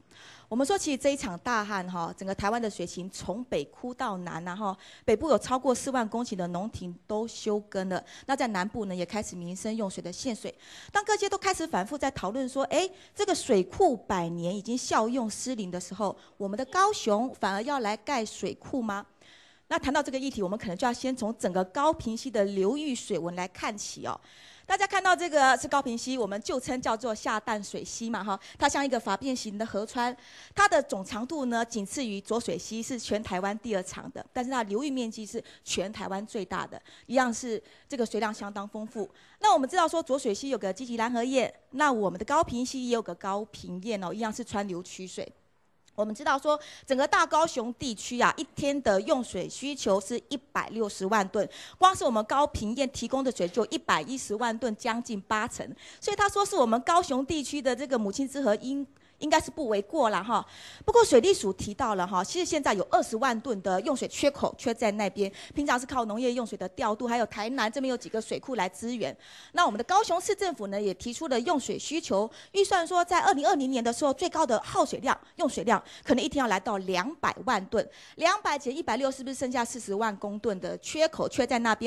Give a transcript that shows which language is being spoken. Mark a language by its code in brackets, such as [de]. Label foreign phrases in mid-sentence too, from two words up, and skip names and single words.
[zh] 我們說，其實這一場大旱哈，整個台灣的水情從北枯到南然後北部有超過4萬公頃的農田都休耕了。那在南部呢，也開始民生用水的限水。當各界都開始反覆在討論說，這個水庫100年已經效用失靈的時候，我們的高雄反而要來蓋水庫嗎？那談到這個議題，我們可能就要先從整個高屏溪的流域水文來看起哦。大家看到這個是高屏溪，我們舊稱叫做下淡水溪嘛，哈，它像一個筏變形的河川，它的總長度呢僅次於濁水溪，是全台灣第2長的，但是它流域面積是全台灣最大的，一樣是這個水量相當豐富。那我們知道說濁水溪有個積極藍河堰，那我們的高屏溪也有個高屏堰哦，一樣是川流曲水。我們知道說，整個大高雄地區啊，一天的用水需求是160萬噸，光是我們高屏堰提供的水就110萬噸，將近8成。所以他說是我們高雄地區的這個母親之河應該是不為過啦哈。不過水利署提到了哈，其實現在有20萬噸的用水缺口，缺在那邊。平常是靠農業用水的調度，還有台南這邊有幾個水庫來支援。那我們的高雄市政府呢，也提出了用水需求預算，說在2020年的時候，最高的耗水量、用水量可能一天要來到200萬噸。200減160，是不是剩下40萬公噸的缺口缺在那邊？